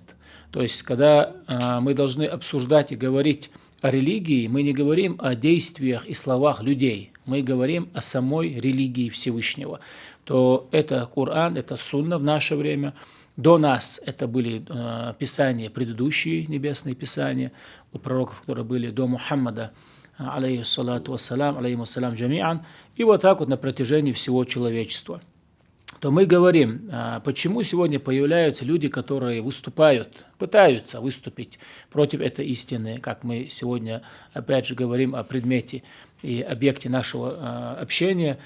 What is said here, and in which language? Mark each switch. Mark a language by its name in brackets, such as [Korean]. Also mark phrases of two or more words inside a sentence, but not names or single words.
[Russian] То есть, когда мы должны обсуждать и говорить о религии, мы не говорим о действиях и словах людей, мы говорим о самой религии Всевышнего. То это Коран, это Сунна в наше время. До нас это были писания предыдущие, небесные писания, у пророков, которые были до Мухаммада, [Arabic] عليه الصلاة والسلام، عليهم السلام جميعا, [Russian] и вот так вот на протяжении всего человечества. То мы говорим, почему сегодня появляются люди, которые пытаются выступить против этой истины, как мы сегодня опять же говорим о предмете и объекте нашего общения.